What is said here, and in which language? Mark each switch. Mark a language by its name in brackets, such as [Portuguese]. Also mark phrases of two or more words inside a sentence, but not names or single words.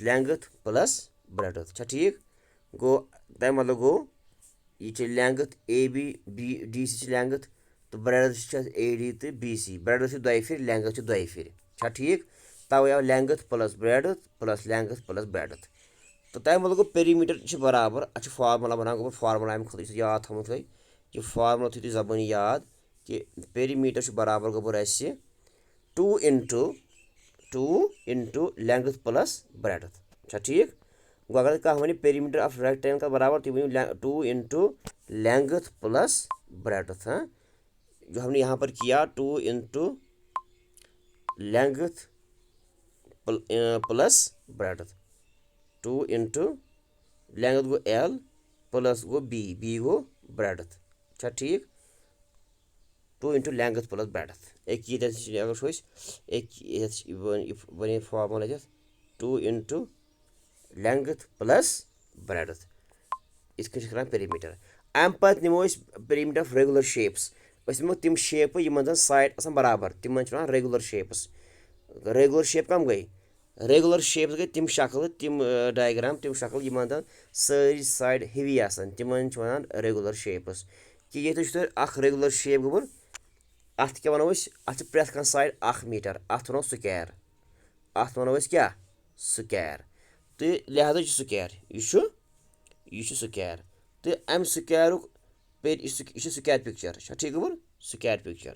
[English] length plus breadth [Kashmiri] چھا ٹھیٖک گوٚو تَمہِ مطلب گوٚو یہِ چھِ لینٛگٕتھ اے بی ڈی سی چھِ لینٛگٕتھ تہٕ برٛیڈٕتھ چھِ اَسہِ اے ڈی تہٕ بی سی برٛیڈٕتھ چھِ دۄیہِ پھِرِ لینٛگٕتھ چھِ دۄیہِ پھِرِ چھا ٹھیٖک تَوَے آو [English] length plus breadth plus length plus breadth [Kashmiri] تہٕ تَمہِ مطلب گوٚو پیریٖمیٖٹر چھِ برابر اَتھ چھُ فارمولا بَنان گوٚمُت فارمولا اَمہِ خٲطرٕ یُس یاد تھاوُن تۄہہِ یہِ فارمولا تھٲیِو تُہۍ زبٲنی یاد کہِ پیریٖمیٖٹر چھُ برابر گوٚبُر اَسہِ 2 [English] into length plus breadth [Kashmiri] چھا ٹھیٖک گوٚو اگر کانٛہہ وَنہِ [English] perimeter of rectangle [Kashmiri] برابر تُہۍ ؤنِو 2 [English] into length plus breadth [Urdu] جو ہم نے یہاں پر کیا [Kashmiri] 2 [English] into length plus breadth [Kashmiri] 2 [English] into length [Kashmiri] گوٚو [English] L plus [Kashmiri] گوٚو بی گوٚو برٛیڈٕتھ چھا ٹھیٖک 2 [English] into length plus breadth [Kashmiri] أکۍ ییٚتٮ۪تھ اگر وٕچھو أسۍ أکۍ یَتھ بَنے فارمولا یَتھ 2 [English] into length plus breadth. It's called perimeter. [Kashmiri] اَمہِ پَتہٕ نِمو أسۍ [English] perimeter of regular shapes. [Kashmiri] أسۍ نِمو تِم شیپہٕ یِمن زَن سایڈ آسان برابر تِمن چھِ وَنان [English] regular shapes. Regular shape [Kashmiri] کَم گٔے؟ [English] Regular shapes [Kashmiri] گٔے تِم شکلہٕ تِم ڈایگرام تِم شکلہٕ یِمن زَن سٲری سایڈ ہیوی آسان تِمن چھِ وَنان [English] regular shapes. [Kashmiri] کہِ ییٚتہِ وٕچھو تُہۍ اکھ [English] regular shape [Kashmiri] گوٚمُت اَتھ کیاہ وَنو أسۍ اَتھ چھِ پرٛٮ۪تھ کانٛہہ سایڈ 1 میٖٹر اَتھ وَنو سُکیر. اَتھ وَنو أسۍ کیاہ سُکیر تہٕ لِہٰذا چھُ سُکیر یہِ چھُ سُکیر تہٕ اَمہِ سُکیرُک یہِ چھُ [English] square picture [Kashmiri] چھا ٹھیٖک گوٚمُت [English] square picture.